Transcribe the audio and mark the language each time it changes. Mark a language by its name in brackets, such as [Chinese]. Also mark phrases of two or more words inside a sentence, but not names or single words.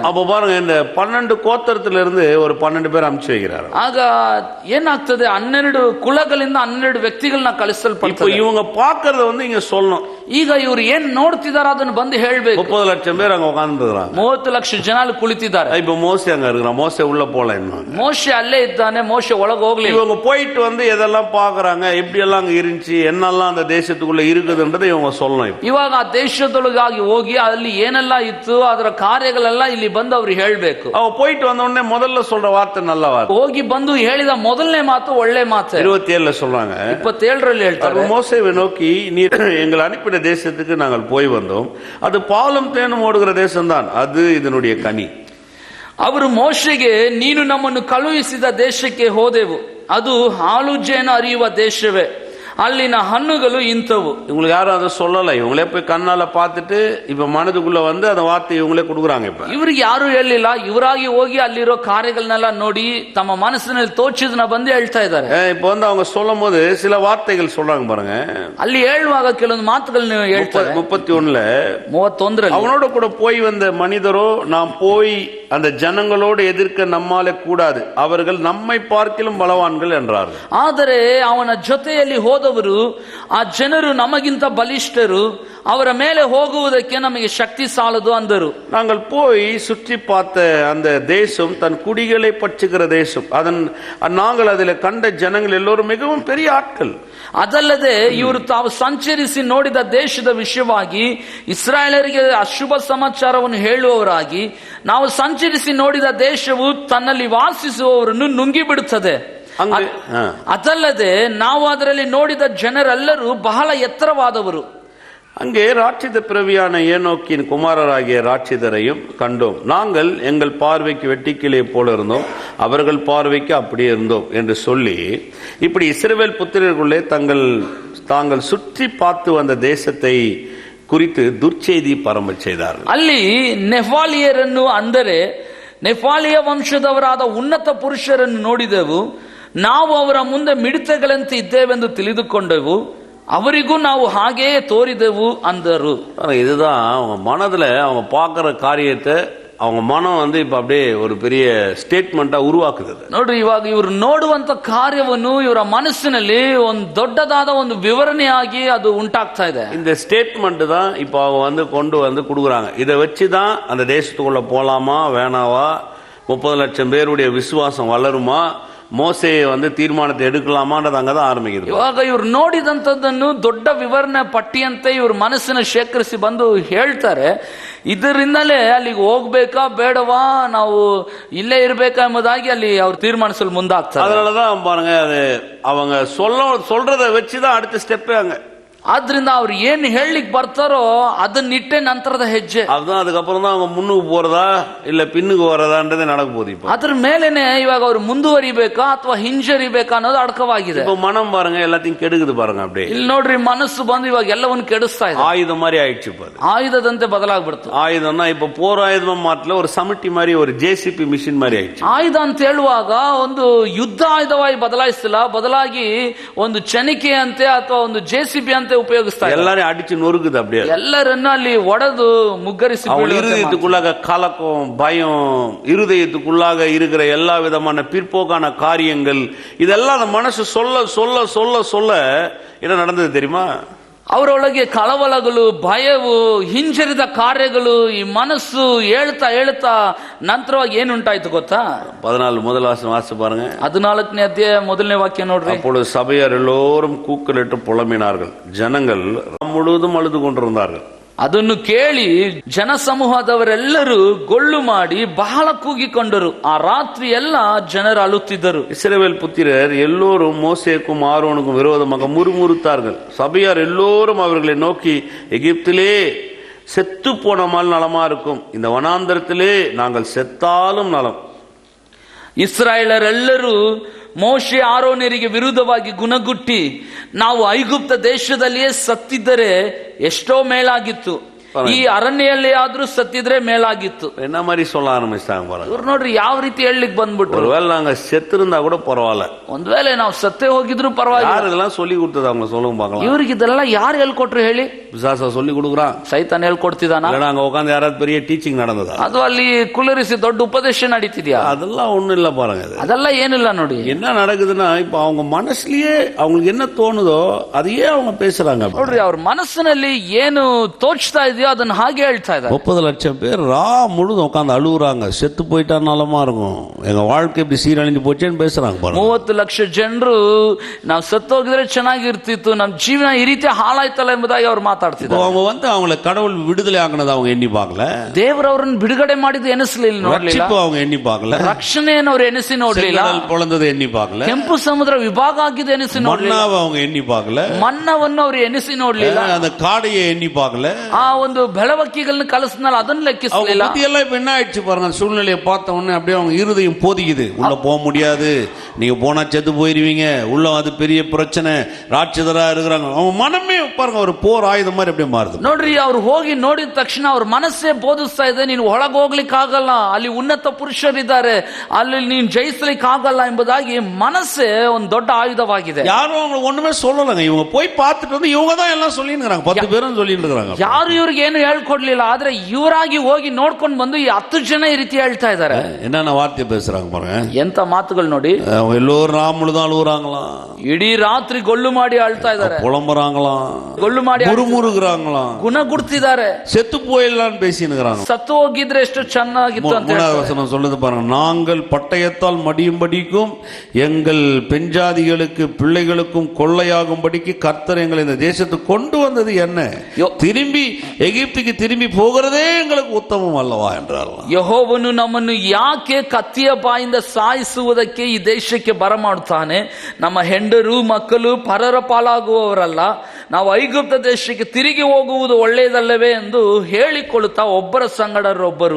[Tamil] அப்ப பாருங்க, இந்த 12 கோத்திரத்துல இருந்து ஒரு 12 பேர் அனுப்பிச்சு வைக்கிறாரு. [Kannada] ಆಗ ಏನಾಗ್ತದೆ, 12 ಕುಲಗಳಿಂದ 12 ವ್ಯಕ್ತಿಗಳನ್ನ ಕಳಿಸಲ್ಪಡ್ತಾರೆ. [Tamil] ಇವಾಗ ಪಾಕறத இங்க சொல்லணும். [Kannada] ಈಗ ಇವ್ರು ಏನ್ ನೋಡ್ತಿದಾರ ಅದನ್ನ ಬಂದು ಹೇಳ್ಬೇಕು. [Tamil] 30 லட்சம் பேர் அங்க உட்கார்ந்துருக்காங்க. [Kannada] 30 ಲಕ್ಷ ಜನ ಅಲ್ಲಿ ಕುಳಿತಿದ್ದಾರೆ. [Tamil] இப்ப மோசே அங்க இருக்கிறான். மோசே உள்ள போல இன்னும். [Kannada] ಮೋಶೆ ಅಲ್ಲೇ ಇದ್ದಾನೆ. ಮೋಶೆ ಒಳಗೆ ಹೋಗ್ಲಿ. [Tamil] இவங்க போயிட்டு வந்து எதெல்லாம் பாக்குறாங்க, எப்படி எல்லாம் அங்க இருந்துச்சு, என்னெல்லாம் அந்த தேசத்துக்குள்ள இருக்குதுன்றதை இவங்க சொல்லணும். [Kannada] ಇವಾಗ ಆ ದೇಶದೊಳಗಾಗಿ ಹೋಗಿ ಅಲ್ಲಿ ಏನೆಲ್ಲ ಇತ್ತು ಅದರ ಕಾರ್ಯಗಳೆಲ್ಲ ಇಲ್ಲಿ ಬಂದು ಅವ್ರಿಗೆ ಹೇಳ್ಬೇಕು. [Tamil] அவ போயிட்டு வந்த உடனே முதல்ல சொல்ற வார்த்தை நல்ல வார்த்தை. [Kannada] ಹೋಗಿ ಬಂದು ಹೇಳಿದ ಮೊದಲನೇ ಮಾತು ಒಳ್ಳೆ ಮಾತು. [Tamil] 27 சொல்றாங்க. [Kannada] 27 ಹೇಳ್ತಾರೆ, [Tamil] மோசேவை நோக்கி நீ எங்களை அனுப்பின தேசத்துக்கு நாங்கள் போய் வந்தோம், அது பாலும் தேனும் ஓடுகிற தேசம்தான், அது இதனுடைய கனி. [Kannada] ಅವರು ಮೋಶೆಗೆ ನೀನು ನಮ್ಮನ್ನು ಕಳುಹಿಸಿದ ದೇಶಕ್ಕೆ ಹೋದೆವು, ಅದು ಹಾಲು ಜೇನು ಹರಿಯುವ ದೇಶವೇ, ಅಲ್ಲಿನ ಹಣ್ಣುಗಳು ಇಂಥವು. [Tamil] இவங்களுக்கு யாரும் அதை சொல்லல, இவங்களே போய் கண்ணால பார்த்துட்டு இப்ப மனதுக்குள்ள வந்து அந்த வார்த்தை இவங்களே கொடுக்குறாங்க. இப்ப [Kannada] ಇವ್ರಿಗೆ ಯಾರು ಹೇಳಿಲ್ಲ, ಇವರಾಗಿ ಹೋಗಿ ಅಲ್ಲಿರೋ ಕಾರ್ಯಗಳನ್ನೆಲ್ಲ ನೋಡಿ ತಮ್ಮ ಮನಸ್ಸಿನಲ್ಲಿ ತೋಚಿದನ್ನ ಬಂದು ಹೇಳ್ತಾ ಇದ್ದಾರೆ. [Tamil] இப்ப வந்து அவங்க சொல்லும் போது சில வார்த்தைகள் சொல்றாங்க பாருங்க. [Kannada] ಅಲ್ಲಿ ಹೇಳುವಾಗ ಕೆಲವೊಂದು ಮಾತುಗಳನ್ನ ಹೇಳ್ತಾರೆ. 31 [Tamil] அவனோட கூட போய் வந்த மனிதரோ நாம் போய் அந்த ஜனங்களோடு எதிர்க்க நம்மாலே கூடாது, அவர்கள் நம்மை பார்க்கிலும் பலவான்கள் என்றார்கள். [Kannada] ಆದರೆ ಅವನ ಜೊತೆಯಲ್ಲಿ ಹೋದವರು ಆ ಜನರು ನಮಗಿಂತ ಬಲಿಷ್ಠರು, ಅವರ ಮೇಲೆ ಹೋಗುವುದಕ್ಕೆ ನಮಗೆ ಶಕ್ತಿ ಸಾಲದು ಅಂದರು. [Tamil] நாங்கள் போய் சுற்றி பார்த்த அந்த தேசம் தன் குடிகளை பற்றுகிற தேசம், அதன் நாங்கள் அதில் கண்ட ஜனங்கள் எல்லோரும் மிகவும் பெரிய ஆட்கள். [Kannada] ಅದಲ್ಲದೆ ಇವರು ತಾವು ಸಂಚರಿಸಿ ನೋಡಿದ ದೇಶದ ವಿಷಯವಾಗಿ ಇಸ್ರಾಯೇಲರಿಗೆ ಅಶುಭ ಸಮಾಚಾರವನ್ನು ಹೇಳುವವರಾಗಿ, ನಾವು ಸಂಚರಿಸಿ ನೋಡಿದ ದೇಶವು ತನ್ನಲ್ಲಿ ವಾಸಿಸುವವರನ್ನು ನುಂಗಿ ಬಿಡುತ್ತದೆ. ಅದಲ್ಲದೆ ನಾವು ಅದರಲ್ಲಿ ನೋಡಿದ ಜನರೆಲ್ಲರೂ ಬಹಳ ಎತ್ತರವಾದವರು. [Tamil] அங்கே ராட்சித பிறவியான ஏனோக்கின் குமாரராகிய ராட்சிதரையும் கண்டோம், நாங்கள் எங்கள் பார்வைக்கு வெட்டிக்கிளை போல இருந்தோம், அவர்கள் பார்வைக்கு அப்படியே இருந்தோம் என்று சொல்லி, இப்படி இஸ்ரவேல் புத்திரர்களுள்ளே தாங்கள் சுற்றி பார்த்து வந்த தேசத்தை குறித்து துர்ச்செய்தி பரம்ப செய்தார்கள். [Kannada] ಅಲ್ಲಿ ನೆಫಾಲಿಯರನ್ನು, ಅಂದರೆ ನೆಫಾಲಿಯ ವಂಶದವರಾದ ಉನ್ನತ ಪುರುಷರನ್ನು ನೋಡಿದೆವು, ನಾವು ಅವರ ಮುಂದೆ ಮಿಡತೆಗಳಂತೆ ಇದ್ದೇವೆಂದು ತಿಳಿದುಕೊಂಡೆವು, ಅವರಿಗೂ ನಾವು ಹಾಗೆಯೇ ತೋರಿದೆವು ಅಂದರು. [Tamil] இதுதான் அவங்க மனதுல அவங்க பார்க்கிற காரியத்தை அவங்க மனம் வந்து இப்ப அப்படியே ஒரு பெரிய ಸ್ಟೇಟ್ಮೆಂಟ್ ಉರುವಾக்குது. [Kannada] ನೋಡ್ರಿ, ಇವಾಗ ಇವರು ನೋಡುವಂತ ಕಾರ್ಯವನ್ನು ಇವರ ಮನಸ್ಸಿನಲ್ಲಿ ಒಂದು ದೊಡ್ಡದಾದ ಒಂದು ವಿವರಣೆಯಾಗಿ ಅದು ಉಂಟಾಗ್ತಾ ಇದೆ. [Tamil] இந்த ஸ்டேட்மெண்ட் தான் இப்ப அவங்க வந்து கொண்டு வந்து கொடுக்குறாங்க. இதை வச்சுதான் அந்த தேசத்துக்குள்ள போலாமா வேணாவா, 30 லட்சம் பேருடைய விசுவாசம் வளருமா, மோசே வந்து தீர்மானத்தை எடுக்கலாமான்றது அங்கதான் ஆரம்பிக்குது. [Kannada] ಇವಾಗ ಇವ್ರು ನೋಡಿದಂತದ್ದನ್ನು ದೊಡ್ಡ ವಿವರಣೆ ಪಟ್ಟಿಯಂತೆ ಇವ್ರ ಮನಸ್ಸಿನ ಶೇಖರಿಸಿ ಬಂದು ಹೇಳ್ತಾರೆ. ಇದರಿಂದಲೇ ಅಲ್ಲಿಗೆ ಹೋಗ್ಬೇಕಾ ಬೇಡವಾ, ನಾವು ಇಲ್ಲೇ ಇರ್ಬೇಕಾ ಎಂಬುದಾಗಿ ಅಲ್ಲಿ ಅವ್ರು ತೀರ್ಮಾನಿಸಲು ಮುಂದಾಗ್ತಾರೆ. [Tamil] அதனாலதான் பாருங்க, அது அவங்க சொல்றதை வச்சுதான் அடுத்த ஸ்டெப்பே அங்க. [Kannada] ಆದ್ರಿಂದ ಅವ್ರು ಏನ್ ಹೇಳಲಿಕ್ಕೆ ಬರ್ತಾರೋ ಅದನ್ನಿಟ್ಟೆ ನಂತರದ ಹೆಜ್ಜೆ. [Tamil] அதுதான் அதுக்கப்புறம் தான் அவங்க முன்னுக்கு போறதா இல்ல பின்னுக்கு வரதான்றதே நடக்க போகுது. இப்போ [Kannada] ಅದ್ರ ಮೇಲೆನೆ ಇವಾಗ ಅವ್ರು ಮುಂದುವರಿಬೇಕಾ ಅಥವಾ ಹಿಂಜರಿಬೇಕಾ ಅನ್ನೋದು ಅಡಕವಾಗಿದೆ. [Tamil] இப்போ மனம் பாருங்க எல்லாத்தையும் கெடுக்குது பாருங்க. அப்படியே [Kannada] ಇಲ್ಲಿ ನೋಡ್ರಿ, ಮನಸ್ಸು ಬಂದು ಇವಾಗ ಎಲ್ಲವನ್ನು ಕೆಡಿಸ್ತಾ ಇದೆ. [Tamil] ஆயுதம் மாதிரி ஆயிடுச்சு. இப்போ [Kannada] ಆಯುಧದಂತೆ ಬದಲಾಗ್ಬಿಡ್ತು. [Tamil] ஆயுதம்னா இப்போ போர் ஆயுதமா மாட்டல, ஒரு சமட்டி மாதிரி, ஒரு ஜேசிபி மிஷின் மாதிரி ஆயிடுச்சு. [Kannada] ಆಯುಧ ಅಂತ ಹೇಳುವಾಗ ಒಂದು ಯುದ್ಧ ಆಯುಧವಾಗಿ ಬದಲಾಯಿಸಿಲ್ಲ, ಬದಲಾಗಿ ಒಂದು ಚನಿಕೆ ಅಂತೆ ಅಥವಾ ಒಂದು ಜೆಸಿಬಿ ಅಂತೆ ಉಪಯೋಗಿಸ್ತಾರೆ. [Tamil] எல்லாரும் அடிச்சு நொறுக்குது. அப்படியே [Kannada] ಎಲ್ಲರನ್ನ ಅಲ್ಲಿ ಒಡೆದು ಮುಗ್ಗರಿಸಿ [Tamil] இருதயத்துக்குள்ளாக கலக்கம், பயம், இருதயத்துக்குள்ளாக இருக்கிற எல்லா விதமான பிற்போக்கான காரியங்கள், இதெல்லாம் அந்த மனசு சொல்ல சொல்ல சொல்ல சொல்ல என்ன நடந்தது தெரியுமா? [Kannada] ಅವರೊಳಗೆ ಕಳವಳಗಳು, ಭಯವು, ಹಿಂಜರಿದ ಕಾರ್ಯಗಳು, ಈ ಮನಸ್ಸು ಹೇಳ್ತಾ ಹೇಳ್ತಾ ನಂತರವಾಗಿ ಏನುಂಟಾಯ್ತು ಗೊತ್ತಾ? [Tamil] 14 முதல் வாசம் வாசி பாருங்க. [Kannada] 14ನೇ ಅಧ್ಯಾಯ ಮೊದಲನೇ ವಾಕ್ಯ ನೋಡ್ರಿ. [Tamil] அப்பொழுது சபையார் எல்லோரும் கூக்குரலிட்டு புலம்பினார்கள், ஜனங்கள் முழுவதும் அழுது கொண்டிருந்தார்கள். [Kannada] ಅದನ್ನು ಕೇಳಿ ಜನಸಮೂಹದವರೆಲ್ಲರೂ ಗೊಳ್ಳು ಮಾಡಿ ಬಹಳ ಕೂಗಿಕೊಂಡರು. ಆ ರಾತ್ರಿ ಎಲ್ಲ ಜನರು ಅಳುತ್ತಿದ್ದರು. [Tamil] இஸ்ரவேல் புத்திரர் எல்லோரும் மோசேக்கும் ஆரோனுக்கும் விரோதமாக முறுமுறுத்தார்கள். சபையார் எல்லோரும் அவர்களை நோக்கி, எகிப்திலே செத்து போனமால் நலமா இருக்கும், இந்த வனாந்தரத்திலே நாங்கள் செத்தாலும் நலம். [Kannada] ಇಸ್ರಾಯೇಲರೆಲ್ಲರೂ ಮೋಶೆ ಆರೋನರಿಗೆ ವಿರುದ್ಧವಾಗಿ ಗುಣಗುಟ್ಟಿ, ನಾವು ಐಗುಪ್ತ ದೇಶದಲ್ಲಿಯೇ ಸತ್ತಿದ್ದರೆ ಎಷ್ಟೋ ಮೇಲಾಗಿತ್ತು, ಈ ಅರಣ್ಯಲ್ಲಿ ಆದ್ರೂ ಸತ್ತಿದ್ರೆ ಮೇಲಾಗಿತ್ತು. [Tamil] என்ன மாதிரி சொல்ல ஆரம்பிச்சாங்க பாருங்க. [Kannada] ಇವ್ರು ನೋಡ್ರಿ ಯಾವ ರೀತಿ ಹೇಳಲಿಕ್ಕೆ ಬಂದ್ಬಿಟ್ರು. [Tamil] ஒருவேளை நாங்க செத்திருந்தா கூட பரவாயில்ல, [Kannada] ಒಂದ್ ವೇಳೆ ನಾವು ಸತ್ತೇ ಹೋಗಿದ್ರು ಪರವಾಗಿಲ್ಲ. [Tamil] யார் இதெல்லாம் சொல்லி கொடுத்தது அவங்க சொல்லுங்க பார்க்கலாம். [Kannada] ಇವ್ರಿಗೆ ಇದೆಲ್ಲ ಯಾರು ಹೇಳ್ಕೊಟ್ರು ಹೇಳಿ? [Tamil] பிசாச சொல்லி கொடுக்குறான், [Kannada] ಸೈತಾನ್ ಹೇಳ್ಕೊಡ್ತಿದಾನ, [Tamil] இல்லைன்னா அங்க உட்காந்து யாராவது பெரிய டீச்சிங் நடந்ததா? [Kannada] ಅದು ಅಲ್ಲಿ ಕುಳ್ಳರಿಸಿ ದೊಡ್ಡ ಉಪದೇಶ ನಡೀತಿದ್ಯಾ? [Tamil] அதெல்லாம் ஒண்ணும் இல்ல பாருங்க. [Kannada] ಅದೆಲ್ಲ ಏನಿಲ್ಲ ನೋಡಿ. [Tamil] என்ன நடக்குதுன்னா, இப்ப அவங்க மனசுலயே அவங்களுக்கு என்ன தோணுதோ அதையே அவங்க பேசுறாங்க. [Kannada] ನೋಡ್ರಿ, ಅವ್ರ ಮನಸ್ಸಿನಲ್ಲಿ ಏನು ತೋಚ್ತಾ ಇದೆಯೋ ಅದನ್ನ ಹಾಗೆ ಹೇಳ್ತಾ ಇದ್ದಾರೆ. [Tamil] 30 லட்சம் பேர் முழுதும் உட்காந்து அழுகுறாங்க, செத்து போயிட்டா நலமா இருக்கும், எங்க வாழ்க்கை இப்படி சீரழிஞ்சு போச்சேன்னு பேசுறாங்க பாருங்க. [Kannada] 30 ಲಕ್ಷ ಜನರು ನಾವು ಸತ್ತೋಗಿದ್ರೆ ಚೆನ್ನಾಗಿರ್ತಿತ್ತು, ನಮ್ಮ ಜೀವನ ಈ ರೀತಿ ಹಾಳಾಯ್ತಲ್ಲ ಎಂಬುದಾಗಿ ಅವ್ರು ಮಾತಾಡ್ತಿದ್ದಾರೆ. [Tamil] அவங்க அவங்களை கடவுள் விடுதலை ஆக்குனது அவங்க எண்ணி பார்க்கல, [Kannada] ದೇವರು ಅವರನ್ನು ಬಿಡುಗಡೆ ಮಾಡಿದ್ದು ಎನಿಸಲಿಲ್ಲ, ನೋಡ್ಲಿಲ್ಲ. [Tamil] அவங்க எண்ணி பார்க்கல, [Kannada] ರಕ್ಷಣೆಯನ್ನು ಅವರು ಎನಿಸಿ ನೋಡ್ಲಿಲ್ಲ, [Tamil] பொழந்தது ಎಣ್ಣಿ பார்க்கல, [Kannada] ಕೆಂಪು ಸಮುದ್ರ ವಿಭಾಗ ಆಗಿದ್ದು ಎನಿಸಿ ನೋಡ್ಲಿಲ್ಲ, [Tamil] அவங்க ಎಣ್ಣಿ பார்க்கல, [Kannada] ಮನ್ನವನ್ನು ಅವರು ಎನಿಸಿ ನೋಡ್ಲಿಲ್ಲ, [Tamil] அந்த காடையை எண்ணி பார்க்கல, [Kannada] ಆ ಒಂದು ಬೆಳವಕ್ಕಿಗಳನ್ನ ಕಲಿಸಿದ್ನಲ್ಲ ಅದನ್ನ ಲೆಕ್ಕಿಸಲಿಲ್ಲ. [Tamil] எல்லாம் இப்ப என்ன ஆயிடுச்சு பாருங்க, சூழ்நிலையை பார்த்த உடனே அப்படியே அவங்க இருதயம் போதிக்குது, உள்ள போக முடியாது, நீங்க போனா செத்து போயிருவீங்க, உள்ள அது பெரிய பிரச்சனை, ராட்சதரா இருக்கிறாங்க, அவங்க மனமே பாருங்க ஒரு போர் ஆயுதம் மாதிரி அப்படியே மாறுது. [Kannada] ನೋಡ್ರಿ, ಅವ್ರು ಹೋಗಿ ನೋಡಿದ ತಕ್ಷಣ ಅವ್ರ ಮನಸ್ಸೇ ಬೋಧಿಸ್ತಾ ಇದೆ, ನೀನು ಒಳಗೆ ಹೋಗ್ಲಿಕ್ಕೆ ಆಗಲ್ಲ, ಅಲ್ಲಿ ಉನ್ನತ ಪುರುಷರಿದ್ದಾರೆ, ಅಲ್ಲಿ ನೀನು ಜಯಿಸ್ಲಿಕ್ಕೆ ಆಗಲ್ಲ ಎಂಬುದಾಗಿ ಮನಸ್ಸೇ ಒಂದು ದೊಡ್ಡ ಆಯುಧವಾಗಿದೆ. [Tamil] யாரும் அவங்க ஒண்ணுமே சொல்லலங்க, இவங்க போய் பார்த்துட்டு வந்து இவங்க தான் எல்லாம் சொல்லிட்டு இருக்காங்க, 10 பேரும் சொல்லிட்டு இருக்காங்க, [Kannada] ಯಾರು ಇವ್ರಿಗೆ ಏನು ಹೇಳ್ಕೊಡ್ಲಿಲ್ಲ, ಆದ್ರೆ ಇವರಾಗಿ ಹೋಗಿ ನೋಡ್ಕೊಂಡು ಬಂದು ಈ 10 ಜನ ಈ ರೀತಿ ಹೇಳ್ತಾ ಇದ್ದಾರೆ. [Tamil] என்னென்ன வார்த்தை பேசுறாங்க பாருங்க, [Kannada] ಎಂತ ಮಾತುಗಳು ನೋಡಿ. [Tamil] எல்லோரும் ராமுழுதான் அழுகுறாங்களாம், [Kannada] ಇಡೀ ರಾತ್ರಿ ಗೊಳ್ಳು ಮಾಡಿ ಅಳ್ತಾ ಇದ್ದಾರೆ, [Tamil] புலம்புறாங்களாம், [Kannada] ಗೊಳ್ಳು ಮಾಡಿ [Tamil] முறுமுறுகிறாங்களாம், [Kannada] ಗುಣಗುಡ್ತಿದ್ದಾರೆ, [Tamil] செத்து போயிடலான்னு பேசினுங்கிறாங்க. [Kannada] ಸತ್ತು ಹೋಗಿದ್ರೆ ಎಷ್ಟು ಚೆನ್ನಾಗಿತ್ತು ಅಂತ [Tamil] 3வது வசனம் சொல்லுது பாருங்க, நாங்கள் பட்டயத்தால் மடியும்படிக்கும் எங்கள் பெஞ்சாதிகளுக்கு பிள்ளைகளுக்கும் கொள்ளையாகும்படிக்கு கர்த்தர் எங்களை இந்த தேசத்துக்கு கொண்டு வந்தது என்ன, திரும்பி எகிப்துக்கு திரும்பி போகிறதே எங்களுக்கு உத்தமம் அல்லவா என்றார். [Kannada] ಯೆಹೋವನು ನಮ್ಮನ್ನು ಯಾಕೆ ಕತ್ತಿಯ ಬಾಯಿಂದ ಸಾಯಿಸುವುದಕ್ಕೆ ಈ ದೇಶಕ್ಕೆ ಬರಮಾಡುತ್ತಾನೆ, ನಮ್ಮ ಹೆಂಡರು ಮಕ್ಕಳು ಪರರ ಪಾಲಾಗುವವರಲ್ಲ, ನಾವು ಐಗುಪ್ತ ದೇಶಕ್ಕೆ ತಿರುಗಿ ಹೋಗುವುದು ಒಳ್ಳೆಯದಲ್ಲವೇ ಎಂದು ಹೇಳಿಕೊಳ್ಳುತ್ತಾ ಒಬ್ಬರ ಸಂಗಡರೊಬ್ಬರು.